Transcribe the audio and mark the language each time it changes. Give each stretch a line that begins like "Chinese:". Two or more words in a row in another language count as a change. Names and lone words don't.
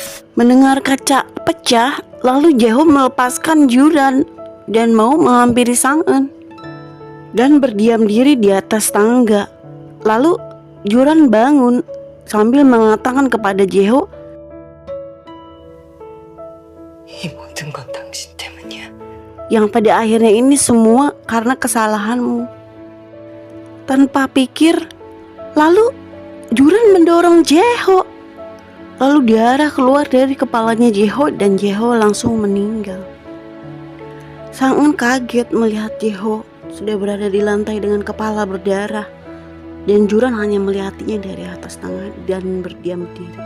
Indonesian: Mendengar kaca pecah, lalu Jeho melepaskan Juran dan mau menghampiri Sang-eun dan berdiam diri di atas tangga. Lalu Juran bangun sambil mengatakan kepada Jeho,
Korean: 이 모든 건 당신 때문이야.
Indonesian: yang pada akhirnya ini semua karena kesalahanmu. Tanpa pikir, lalu Juran mendorong Jeho. Lalu darah keluar dari kepalanya Jeho dan Jeho langsung meninggal. Sang-eun kaget melihat Jeho sudah berada di lantai dengan kepala berdarah, dan Juran hanya melihatnya dari atas tangga dan berdiam diri.